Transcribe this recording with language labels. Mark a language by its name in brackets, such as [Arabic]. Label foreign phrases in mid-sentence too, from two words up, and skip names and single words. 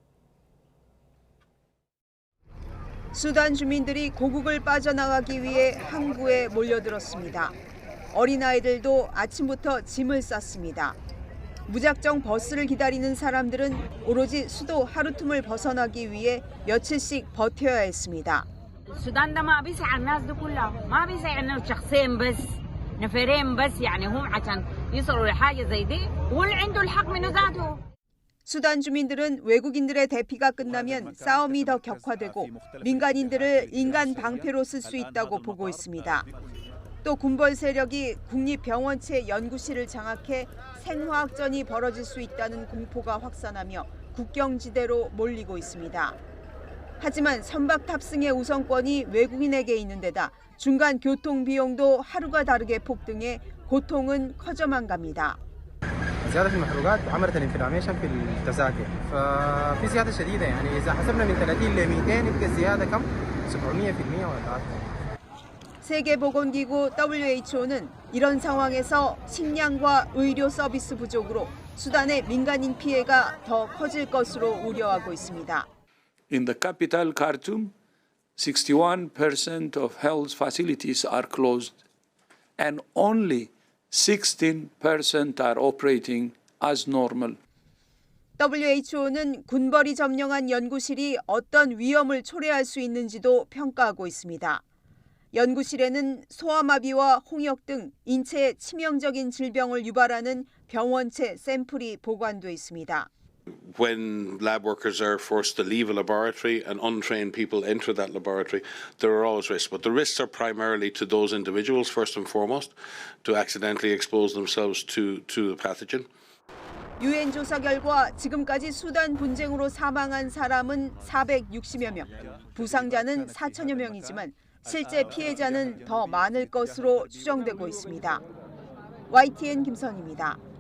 [Korean] 수단 주민들이 고국을 빠져나가기 위해 항구에 몰려들었습니다. 어린아이들도 아침부터 짐을 쌌습니다. 무작정 버스를 기다리는 사람들은 오로지 수도 하루툼을 벗어나기 위해 며칠씩 버텨야 했습니다. [Arabic] السودان ده ما بيسع الناس دي كلها ما بيسع انه شخصين بس نفرين بس يعني هم عشان يصلوا لحاجه زي دي واللي عنده الحق منه ذاته. [Korean] 수단 주민들은 외국인들의 대피가 끝나면 싸움이 더 격화되고 민간인들을 인간 방패로 쓸 수 있다고 보고 있습니다. 또 군벌 세력이 국립병원체 연구실을 장악해 생화학전이 벌어질 수 있다는 공포가 확산하며 국경지대로 몰리고 있습니다. 하지만 선박 탑승의 우선권이 외국인에게 있는 데다 중간 교통 비용도 하루가 다르게 폭등해 고통은 커져만 갑니다. [Arabic] زيادة في المحروقات عملت الانفلاميشن في التذاكر ففي زيادة شديدة يعني إذا حسبنا من 30 ل 200 يبقى الزيادة كم 700% ولا [Korean] 세계보건기구 WHO는 이런 상황에서 식량과 의료 서비스 부족으로 수단의 민간인 피해가 더 커질 것으로 우려하고 있습니다. [English] In the capital Khartoum, 61% of health facilities are closed and only 16% are operating as normal. [Korean] WHO는 군벌이 점령한 연구실이 어떤 위험을 초래할 수 있는지도 평가하고 있습니다. 연구실에는 소아마비와 홍역 등 인체에 치명적인 질병을 유발하는 병원체 샘플이 보관돼 있습니다. [English] When lab workers are forced to leave a laboratory and untrained people enter that laboratory, there are always risks. But the risks are primarily to those individuals, first and foremost, to accidentally expose themselves to the pathogen. [Korean] 유엔 조사 결과 지금까지 수단 분쟁으로 사망한 사람은 460여 명, 부상자는 4천여 명이지만 실제 피해자는 더 많을 것으로 추정되고 있습니다. YTN 김선입니다.